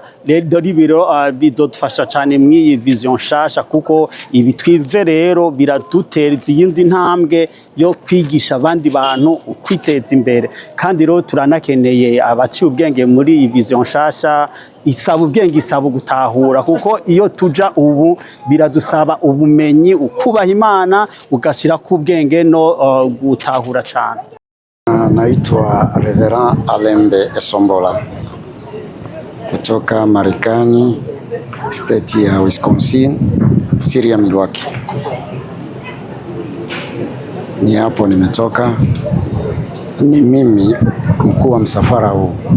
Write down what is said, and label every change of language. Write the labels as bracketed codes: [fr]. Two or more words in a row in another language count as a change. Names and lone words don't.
[rn] Rero ibiro bizodufasha cyane mw'iyi vision nshasha, kuko ibi twize rero biradutereza iyindi ntambwe yo kwigisha abandi bantu kwiteza imbere. Kandi rero turanakeneye abaciye ubwenge muri iyi vision nshasha. Isaba ubwenge, isaba gutahura, kuko iyo tuja ubu biradusaba ubumenyi, ukubaha Imana, ugashira ku ubwenge no gutahura cyane. [sw] Naitwa Reverend Alembe Esombola kutoka Marekani, state ya Wisconsin, City ya Milwaukee. Ni hapo nimetoka. Ni mimi mkuu wa msafara huu.